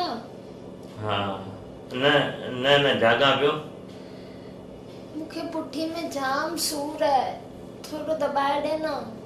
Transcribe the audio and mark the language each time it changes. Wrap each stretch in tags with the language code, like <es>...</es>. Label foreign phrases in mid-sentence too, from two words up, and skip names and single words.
<sd>हाँ न न न जागा पियो मूंखे पुठी में जाम सूर है थोड़ो दबाए दे ना</sd>